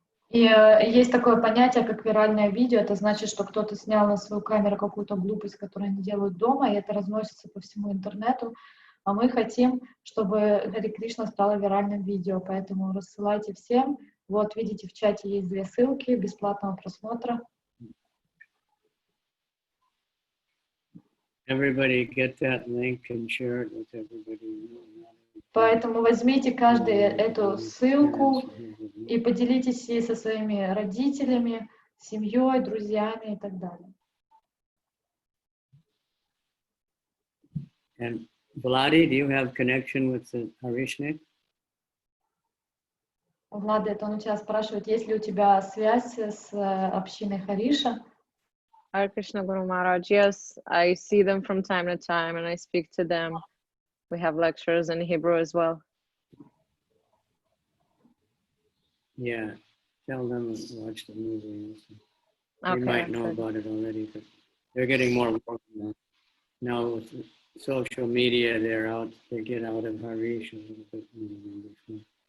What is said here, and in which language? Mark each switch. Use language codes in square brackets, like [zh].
[ru] И есть такое понятие, как виральное видео. Это значит, что кто-то снял на свою камеру какую-то глупость, которую они делают дома, и это разносится по всему интернету. а мы хотим, чтобы Хари Кришна стало виральным видео, поэтому рассылайте всем. Вот, видите, в чате есть 2 ссылки бесплатного просмотра. [en] Everybody get that link and share it with everybody. [ru] Поэтому возьмите каждый эту ссылку и поделитесь ей со своими родителями, семьей, друзьями и так далее. [en] And Vladi, do you have connection with the Harishnik? [ru] Влада, это он у тебя спрашивает, есть ли у тебя связь с общиной Хариша? [en] Hare Krishna Guru Maharaj. Yes, I see them from time to time and I speak to them. We have lectures in Hebrew as well. Yeah, tell them to watch the movie. They Okay, might know good. about it already, but they're getting more work now with social media. They get out of Harish a little bit more than before.